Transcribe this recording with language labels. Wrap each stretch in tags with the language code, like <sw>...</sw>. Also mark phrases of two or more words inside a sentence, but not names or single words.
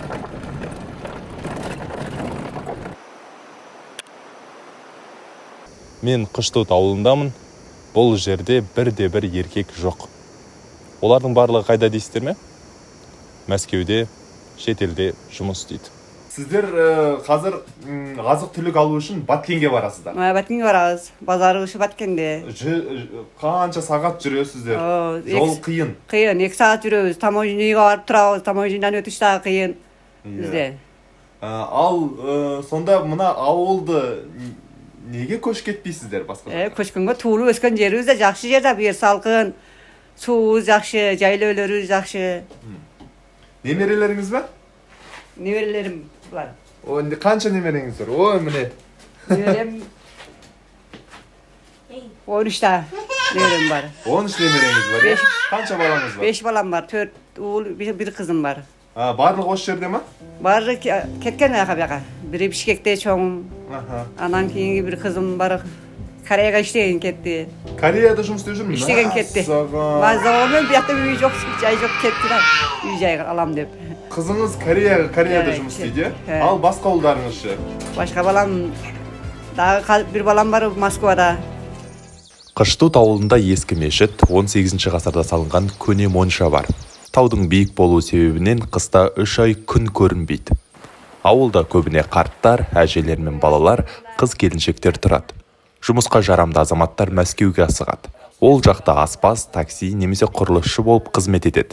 <kk>Мен Қыштут ауылындамын. Бұл жерде бірде-бір еркек жоқ. Олардың барлығы қайда дейсіздер ме? Мәскеуде, шетелде жұмыс істейді. Сіздер қазір азық-түлік алу үшін Баткенге барасыздар.</kk> <ky>Баткенге барабыз. Базары ушу Баткенде.</ky> <kk>Қанша сағат жүресіздер? Жол қиын.</kk> <ky>Қиын, 2 сағат жүрөбүз. Таможняға барып турабыз. Таможнядан өтүш дагы қиын. Бизде.</ky> <kk>Ал сонда мына ауылды неге көшіп кетпейсіздер басқа?</kk> <ky>Көчкөнгө туулуп өскөн жерибиз да жакшы жер да, бу жер салкын. Суубуз жакшы, жайлоолорубуз жакшы.</ky> <kk>Немерелеріңіз бе?</kk> <ky>Немерелерим бар.</ky> <kk>Қанша немереңіз бар? Ой, міне.</kk> <ky>Немерем 13 немерем бар.</ky> <kk>13 немереңіз бар. Қанша балаңыз бар?</kk> <ky>5 балам бар, 4 уул, 1 кызым бар.</ky> <kk>Барлығы осы жерде ма?</kk> <ky>Бары кеткен бияка. Бири Бишкекте чоң. Анан кийинки бир кызым бар. Кореяга иштеген кетти.</ky> <kk>Кореяда жұмыс істеп жүрмүн.</kk> <ky>Иштеген кетти. Мазамен биякта үй жок, жай жок кетти да. Үй жайга алам деп.</ky> <kk>Кызыңыз Кореяда жұмыс істейді? Ал басқа ұлдарыңыз ше?</kk> <ky>Башка балам дагы бир балам бар Москвада.</ky> <kk>Қыштут ауылында ескі мешіт 18 ғасырда салынған көне монша бар. Таудың биік болу себебінен қыста 3 ай күн көрінбейді. Ауылда көбіне қарттар, әжелер мен балалар, қыз келіншектер тұрады. Жұмысқа жарамды азаматтар Мәскеуге асығады. Ол жақта аспаз, такси немесе құрылысшы болып қызмет етеді.</kk>